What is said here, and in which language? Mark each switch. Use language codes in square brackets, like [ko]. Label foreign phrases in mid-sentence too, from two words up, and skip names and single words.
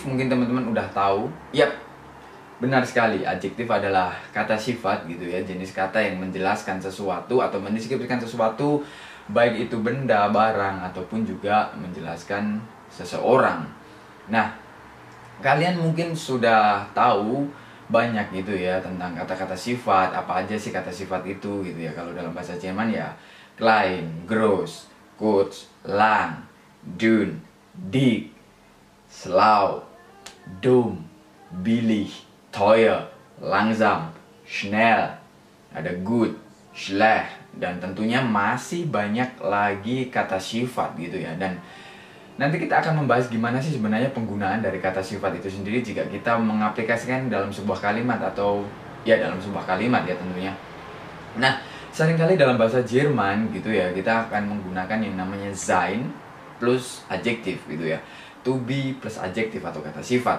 [id] Mungkin teman-teman udah tahu. Yap, benar sekali, adjektif adalah kata sifat gitu ya, jenis kata yang menjelaskan sesuatu atau mendeskripsikan sesuatu, baik itu benda, barang, ataupun juga menjelaskan seseorang. Nah, kalian mungkin sudah tahu banyak gitu ya tentang kata-kata sifat, apa aja sih kata sifat itu gitu ya. Kalau dalam bahasa Jerman ya, [de] klein, groß, kurz, lang, dünn, dick, schlau, dumm, billig, teuer, langsam, schnell, ada gut, schlecht, [id] dan tentunya masih banyak lagi kata sifat gitu ya. Dan nanti kita akan membahas gimana sih sebenarnya penggunaan dari kata sifat itu sendiri jika kita mengaplikasikan dalam sebuah kalimat atau ya dalam sebuah kalimat ya tentunya. Nah, seringkali dalam bahasa Jerman gitu ya, kita akan menggunakan yang namanya sein plus adjektif gitu ya. [en] To be [id] plus adjektif atau kata sifat.